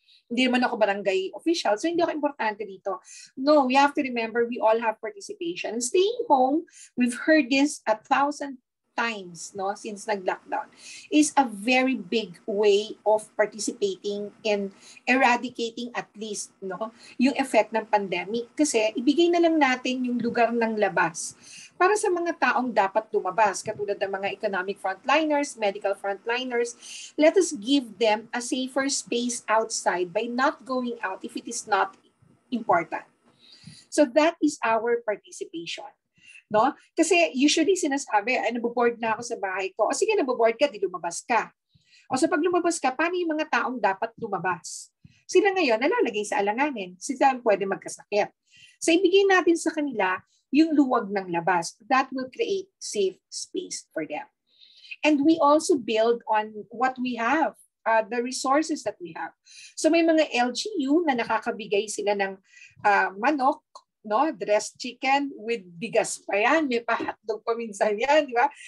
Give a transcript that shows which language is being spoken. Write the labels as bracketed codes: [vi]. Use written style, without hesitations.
[tl] Hindi naman ako barangay official, so hindi ako importante dito. No, [en] we have to remember we all have participation. Staying home, we've heard this 1,000 times, no, since nag-lockdown, is a very big way of participating in eradicating at least, no, yung effect ng pandemic. [tl] Kasi ibigay na lang natin yung lugar ng labas para sa mga taong dapat lumabas, katulad ng mga economic frontliners, medical frontliners. [en] Let us give them a safer space outside by not going out if it is not important. So that is our participation. No? [tl] Kasi usually sinasabi, ay naboboard na ako sa bahay ko. O sige, naboboard ka, di lumabas ka. O sa pag lumabas ka, paano yung mga taong dapat lumabas? Sila ngayon nalalagay sa alanganin. Sila pwede magkasakit. So ibigay natin sa kanila yung luwag ng labas. [en] That will create safe space for them. And we also build on what we have, the resources that we have. [tl] So may mga LGU na nakakabigay sila ng manok, no, dressed chicken with bigas pa yan, may pa-hotdog pa minsan yan, di ba?